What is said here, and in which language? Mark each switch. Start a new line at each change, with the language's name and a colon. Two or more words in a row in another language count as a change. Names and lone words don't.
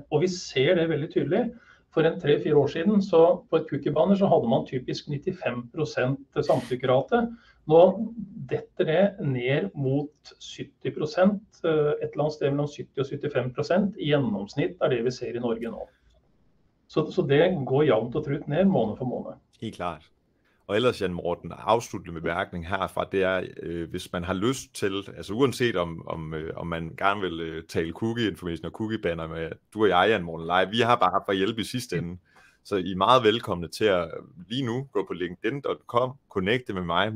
Norwegian: Og vi ser det veldig tydelig. For 3-4 år siden, så på et cookie-banner så hadde man typisk 95% samtykkerate. Nå detter det ned mot 70%, et eller annet sted mellom 70 og 75% i gjennomsnitt er det vi ser i Norge nå. Så det går jevnt og trutt ned måned for måned. Helt klart.
Danish: Og ellers, Jan Morten, afsluttende bemærkning herfra, det er, hvis man har lyst til, altså uanset om man gerne vil tale cookie information og cookie banner med du og jeg, Jan Morten, live, vi har bare for hjælp i sidste ende. Så I er meget velkomne til at lige nu gå på linkedin.com, connecte med mig.